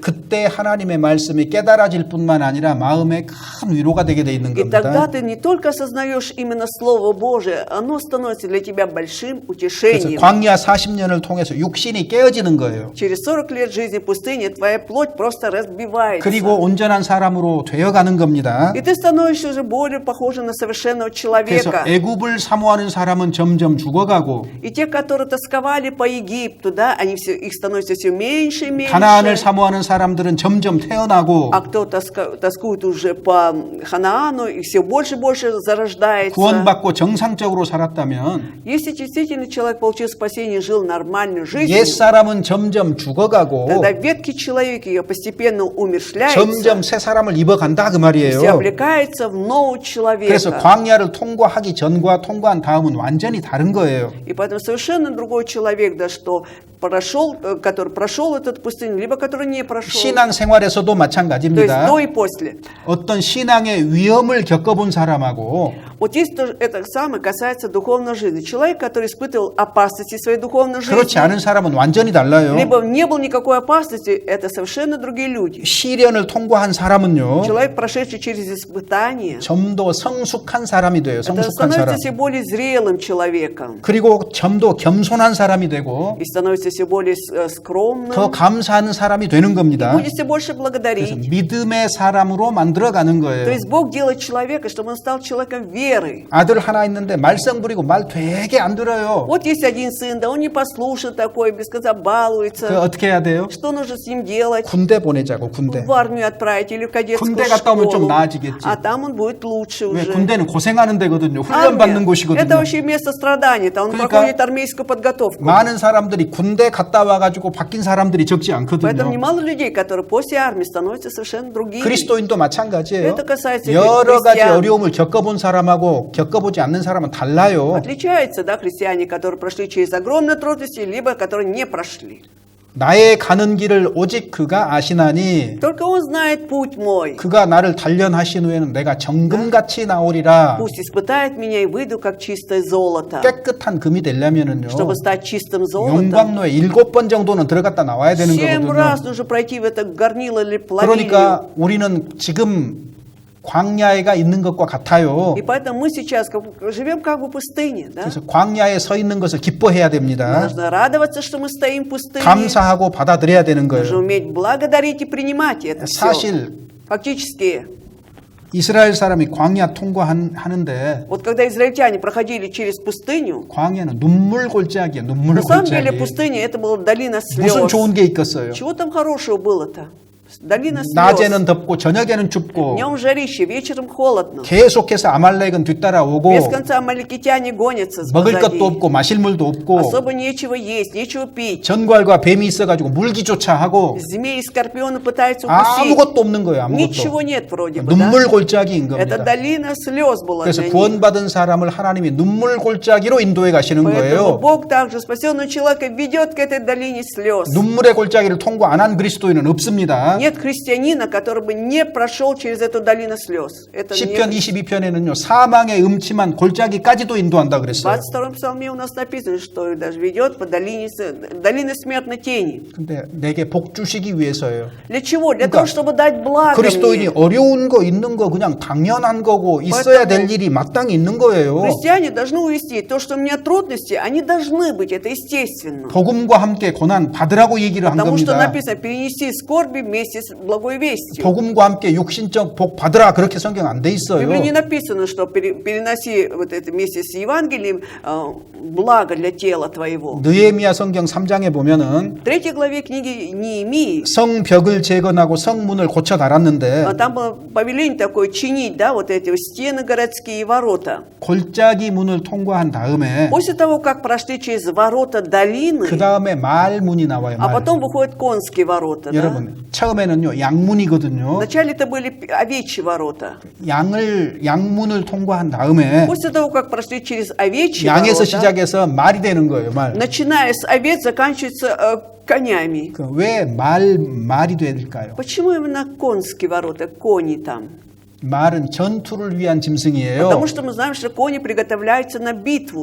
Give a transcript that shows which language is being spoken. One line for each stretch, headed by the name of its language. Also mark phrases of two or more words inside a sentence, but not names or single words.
Korean: 그때 하나님의 말씀이 깨달아질 뿐만 아니라 마음에 큰 위로가 되게 돼 있는
Russian: И тогда
Korean: 겁니다.
Russian: ты не только осознаешь именно Слово Божие, оно становится для тебя большим
Korean: 그래서
Russian: утешением.
Korean: 광야 40년을 통해서 육신이 깨어지는 거예요.
Russian: Через 40 лет жизни пустыни твоя плоть просто разбивается.
Korean: 그리고 온전한 사람으로 되어가는 겁니다.
Russian: И ты становишься уже более похожим на совершенного
Korean: 그래서
Russian: человека.
Korean: 애굽을 사모하는 사람은 점점 죽어가고
Russian: И те, которые тосковали по Египту, да, их становится все меньше и меньше.
Korean: 가나안을 사모하는 사람들은 점점 태어나고
Russian: А кто тоскует уже по Ханаану, и все больше и больше зарождается.
Korean: 구원받고 정상적으로 살았다면
Russian: Если действительно человек получил спасение и жил нормальной жизнью,
Korean: 옛사람은 점점 죽어가고
Russian: тогда ветхий человек ее постепенно умершляется,
Korean: 점점 새 사람을 입어간다 그 말이에요.
Russian: все облекается в нового
Korean: 그래서
Russian: человека.
Korean: 광야를 통과하기 전과 통과한 다음은 완전히 다른 거예요.
Russian: И поэтому совершенно другой человек, да, что который прошел этот пустыню, либо который не прошел.
Korean: 신앙 생활에서도
Russian: То есть
Korean: 마찬가지입니다.
Russian: до и после.
Korean: 어떤 신앙의 위험을 겪어본 사람하고
Russian: Вот здесь тоже это самое касается духовной жизни. Человек, который испытывал опасности в своей духовной жизни,
Korean: 그렇지 않은 사람은 완전히 달라요.
Russian: либо не было никакой опасности, это совершенно другие люди.
Korean: 시련을 통과한 사람은요.
Russian: Человек, прошедший через испытания,
Korean: 좀 더 성숙한 사람이 돼요.
Russian: это
Korean: 성숙한
Russian: становится
Korean: 사람.
Russian: все более зрелым человеком.
Korean: 그리고 좀 더 겸손한 사람이 되고
Russian: И становится все более скромным.
Korean: 더 감사하는 사람이 되는 겁니다.
Russian: Будет все больше
Korean: 그래서
Russian: благодарить.
Korean: 믿음의 사람으로 만들어가는
Russian: То
Korean: 거예요.
Russian: есть Бог делает человека, чтобы он стал человеком веры.
Korean: 아들 하나 있는데 말썽 부리고 말 되게 안 들어요.
Russian: Вот есть один сын, да он не послушен такой, без конца
Korean: 그
Russian: балуется.
Korean: 어떻게 해야 돼요?
Russian: Что нужно с ним делать?
Korean: 군대 보내자고 군대.
Russian: В армию отправить или в кадетскую
Korean: 군대 갔다 오면 좀
Russian: школу.
Korean: 나아지겠지.
Russian: А там он будет лучше
Korean: 왜
Russian: уже.
Korean: 군대는 고생하는 데거든요. 훈련 받는
Russian: Армия, это
Korean: 곳이거든요.
Russian: вообще место страдания. Там он
Korean: 그러니까
Russian: проходит армейскую подготовку.
Korean: 많은 사람들이 군대 갔다 와가지고 바뀐 사람들이 적지
Russian: Поэтому
Korean: 않거든요.
Russian: немало людей, которые после армии становятся совершенно другими.
Korean: 그리스도인도 마찬가지예요.
Russian: Это касается
Korean: 여러 가지
Russian: христиан.
Korean: 어려움을 겪어본 사람하고 겪어보지 않는 사람은 달라요.
Russian: Отличаются, да, христиане, которые прошли через огромные трудности, либо которые не прошли.
Korean: 나의 가는 길을 오직 그가 아시나니
Russian: Только он знает путь мой.
Korean: 그가 나를 단련하신 후에는 내가 정금같이 나오리라.
Russian: Пусть испытает меня и выйду, как чистое золото.
Korean: 깨끗한 금이 되려면은요.
Russian: Чтобы стать чистым золотом,
Korean: 용광로에 7번 정도는 들어갔다 나와야 되는
Russian: 7
Korean: 거거든요.
Russian: раз нужно пройти в это горнило или плавильню.
Korean: 그러니까 우리는 지금 광야에가 있는 것과 같아요.
Russian: И поэтому мы сейчас живем как бы в пустыне. Да?
Korean: 그래서 광야에 서 있는 것을 기뻐해야
Russian: Мы
Korean: 됩니다.
Russian: должны радоваться, что мы стоим в пустыне.
Korean: 감사하고 받아들여야 되는
Russian: Мы должны
Korean: 거예요.
Russian: уметь благодарить и принимать это все.
Korean: 사실
Russian: Фактически,
Korean: 이스라엘 사람이 광야 통과하는데
Russian: вот когда израильтяне проходили через пустыню,
Korean: 광야는 눈물 골짜기야. 눈물
Russian: на самом деле
Korean: 골짜기.
Russian: пустыня это была долина слез. 무슨 좋은 게 있겠어요? Чего там хорошего было-то? Долина слез.
Korean: 낮에는 덥고 저녁에는 춥고
Russian: Днем жарище, вечером холодно.
Korean: 계속해서 아말렉은 뒤따라오고
Russian: Без конца амаликитяне гонятся
Korean: 먹을 것도
Russian: позади.
Korean: 없고 마실 물도 없고
Russian: Особо нечего есть, нечего пить.
Korean: 전갈과 뱀이 있어가지고 물기조차 하고
Russian: Змеи и скорпионы пытаются укусить.
Korean: 아무것도 없는 거예요. 아무것도.
Russian: Ничего нет вроде бы, да?
Korean: 눈물 골짜기인
Russian: Это
Korean: 겁니다.
Russian: долина слез была
Korean: 그래서
Russian: для них.
Korean: 구원받은 사람을 하나님이 눈물 골짜기로 인도해 가시는
Russian: Поэтому
Korean: 거예요.
Russian: Бог также спасенного человека ведет к этой долине слез.
Korean: 눈물의 골짜기를 통과 안 한 그리스도인은 없습니다.
Russian: Нет христианина, который бы не прошел через эту долину слез. Это
Korean: 시편
Russian: не...
Korean: 22편에는요. 사망의 음침한 골짜기까지도 인도한다
Russian: В
Korean: 그랬어요.
Russian: 22-м псалме у нас написано, что даже ведет по долине смертной тени.
Korean: 근데 내게 복 주시기 위해서예요.
Russian: Для чего? Для
Korean: 그러니까
Russian: того, чтобы дать благо
Korean: 그리스도인이
Russian: мне.
Korean: 어려운 거 있는 거 그냥 당연한 거고 있어야 될 일이 마땅히 있는 거예요.
Russian: Христиане должны увести то, что у меня трудности, они должны быть, это естественно.
Korean: 복음과 함께 고난 받으라고 얘기를 한
Russian: Потому что
Korean: 겁니다.
Russian: написано, перенеси скорби вместе с благой вестью.
Korean: 복음과 함께 육신적 복 받으라 그렇게 성경 안 돼
Russian: В
Korean: 있어요.
Russian: Библии не написано, что переноси вот это вместе с Евангелием благо для тела твоего.
Korean: 느헤미야 성경 3장에 보면은
Russian: В 3 главе книги Неемии
Korean: 성벽을 재건하고 성문을 고쳐 달았는데
Russian: там было повеление такое чинить, да, вот эти стены городские и ворота.
Korean: 골짜기 문을 통과한 다음에
Russian: После того, как прошли через ворота долины,
Korean: 그 다음에 말문이 나와요.
Russian: а
Korean: 말.
Russian: потом выходят конские ворота. Да?
Korean: 여러분 처음에는요 양문이거든요.
Russian: Вначале это были овечьи ворота.
Korean: 양문을 통과한 다음에
Russian: После того, как прошли через овечьи
Korean: 양에서
Russian: ворота,
Korean: 시작해서 말이 되는 거예요. 말.
Russian: начиная с овец, заканчивается конями.
Korean: 왜 말이 될까요?
Russian: Почему именно конские ворота, кони там?
Korean: 말은 전투를 위한 짐승이에요.
Russian: Потому что мы знаем, что кони приготовляются на битву.